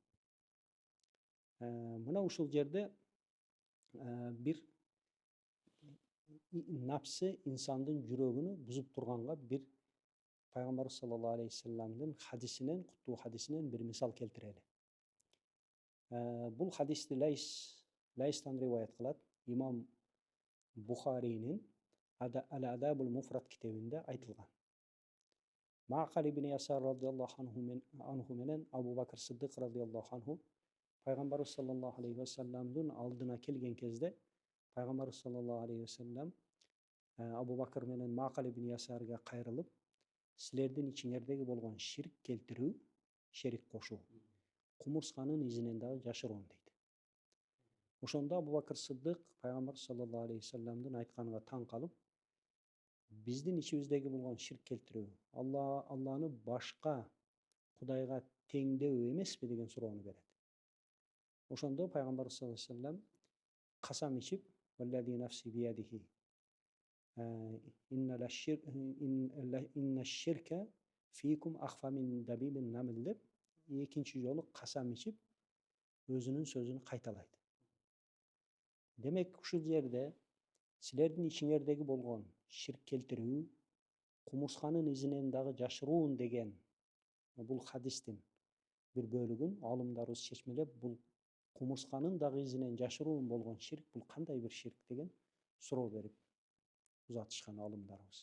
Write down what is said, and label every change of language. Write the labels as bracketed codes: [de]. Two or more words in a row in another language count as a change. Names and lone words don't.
[ky] Мына ушул жерде бир напсы инсандын жүрөгүнү бузуп турганга бир пайгамбарыбыз [ar] صلى الله عليه وسلم [ky] хадисинен, куттуу хадисинен бир мисал келтирели. Бул хадисти Лайстан риваят кылат. Имам Бухаринин Ал-Адабул Муфрат китебинде айтылган. Маъкал ибн Ясар [ar] رضي الله عنه [ky] менен Абу Бакр Сиддик [ar] رضي الله عنه [ky] пайгамбарыбыз [ar] صلى الله عليه وسلم [ky] алдына келген кезде пайгамбарыбыз [ar] صلى الله عليه وسلم [ky] Абу Бакр менен Маъкал ибн Ясарга кайрылып, силердин ичиңердеги болгон ширк келтирүү, шерик кошуу, кумурсканын изинен дагы жашыруун дейт. Ошондо Абу Бакр Сиддик пайгамбар [ar] صلى الله عليه وسلم [ky] айтканына таң калып, биздин ичибиздеги болгон ширк келтирүү, Алланы башка кудайга теңдөө эмеспи деген суроону берет. Ошондо пайгамбар [ar] صلى الله عليه وسلم [ky] касам ичип, [ar] "والذي نفسي بيده إن الشرك فيكم أخفى من دبيب النمل" [ky] деп экинчи жолу касам ичип өзүнүн сөзүн кайталайт. Демек ушул жерде силердин ичиңердеги болгон ширк келтирүү, кумурсканын изинен дагы жашыруун деген бул хадистин бир бөлүгүн алымдарыбыз чечмелеп, бул кумурсканын дагы изинен жашыруун болгон ширк бул кандай бир ширк деген суроо берип узатышкан алымдарыбыз.